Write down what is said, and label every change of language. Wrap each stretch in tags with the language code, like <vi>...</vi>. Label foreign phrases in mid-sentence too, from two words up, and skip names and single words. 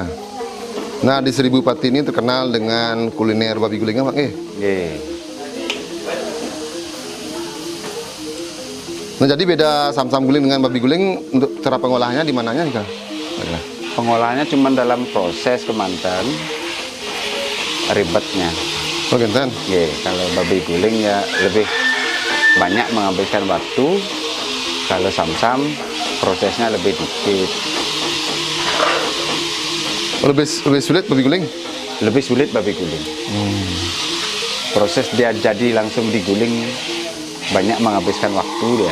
<id>Nah, di Seribu Pati ini terkenal dengan kuliner babi gulingnya, Pak. Nggih. Nah, jadi beda sam-sam guling dengan babi guling untuk cara pengolahannya di mananya nih, Kak? Pak Nila? Pengolahannya cuma dalam proses kemantan, ribetnya. Oh, genten. Nggih, kalau babi guling ya lebih banyak menghabiskan waktu. Kalau sam-sam prosesnya lebih dikit. Oh, lebih sulit babi guling? Lebih sulit babi guling. Proses dia jadi langsung diguling banyak menghabiskan waktu dia.</id>